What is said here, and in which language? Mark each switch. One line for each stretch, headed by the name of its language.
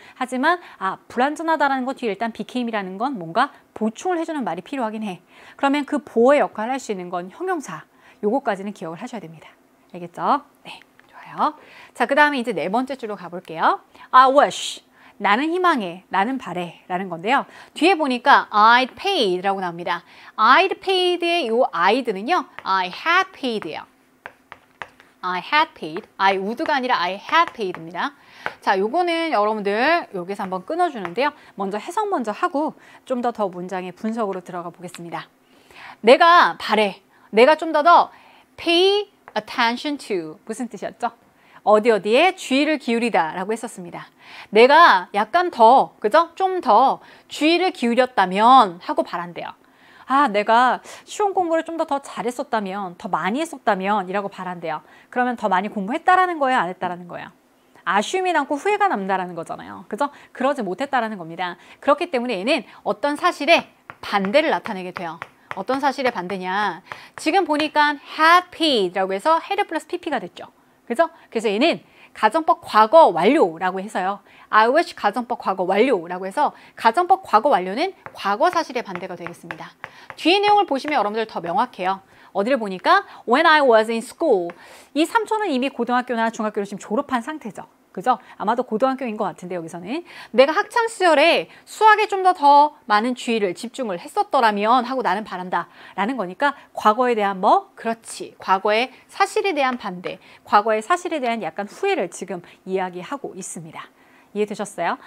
Korean: 하지만 불완전하다라는 것 뒤에 일단 became이라는 건 뭔가 보충을 해주는 말이 필요하긴 해. 그러면 그 보호의 역할을 할 수 있는 건 형용사. 요거까지는 기억을 하셔야 됩니다. 알겠죠? 네, 좋아요. 자, 그 다음에 이제 네 번째 줄로 가볼게요.
English: I wish.
Korean: 나는 희망해, 나는 바래 라는 건데요. 뒤에 보니까 I'd paid 라고 나옵니다. I'd paid의 이 I'd는요,
English: I had paid
Korean: 예요. I had paid. I would가 아니라 I had paid입니다. 자, 요거는 여러분들 여기서 한번 끊어주는데요. 먼저 해석 먼저 하고 좀 더 문장의 분석으로 들어가 보겠습니다. 내가 바래. 내가 좀 더
English: pay attention to.
Korean: 무슨 뜻이었죠? 어디에 주의를 기울이다 라고 했었습니다. 내가 약간 더, 그죠? 좀 더 주의를 기울였다면 하고 바란대요. 내가 시험 공부를 좀 더 잘했었다면, 더 많이 했었다면 이라고 바란대요. 그러면 더 많이 공부했다라는 거예요? 안 했다라는 거예요? 아쉬움이 남고 후회가 남다라는 거잖아요. 그죠? 그러지 못했다라는 겁니다. 그렇기 때문에 얘는 어떤 사실의 반대를 나타내게 돼요. 어떤 사실의 반대냐? 지금 보니까 had paid라고 해서 had 플러스 pp가 됐죠. 그죠? 그래서 얘는 가정법 과거 완료라고 해서요. I wish 가정법 과거 완료라고 해서 가정법 과거 완료는 과거 사실의 반대가 되겠습니다. 뒤에 내용을 보시면 여러분들 더 명확해요. 어디를 보니까
English: when I was in school.
Korean: 이 삼촌은 이미 고등학교나 중학교를 지금 졸업한 상태죠. 그죠? 아마도 고등학교인 것 같은데 여기서는 내가 학창 시절에 수학에 좀 더 많은 주의를 집중을 했었더라면 하고 나는 바란다 라는 거니까 과거에 대한 그렇지. 과거의 사실에 대한 반대, 과거의 사실에 대한 약간 후회를 지금 이야기하고 있습니다. 이해되셨어요?